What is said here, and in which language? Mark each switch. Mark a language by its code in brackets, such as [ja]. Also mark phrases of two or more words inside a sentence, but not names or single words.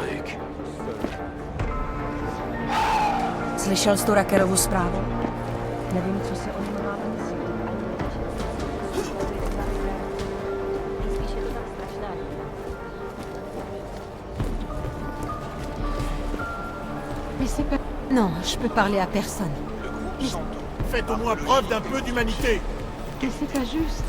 [cs] Slyšel jsi tu Rakerovu zprávu? Nevím, co se o něm má myslet. [fr] Mais c'est pas... Non, je peux parler à personne. Faites au moins preuve d'un peu d'humanité. Mais c'est pas juste.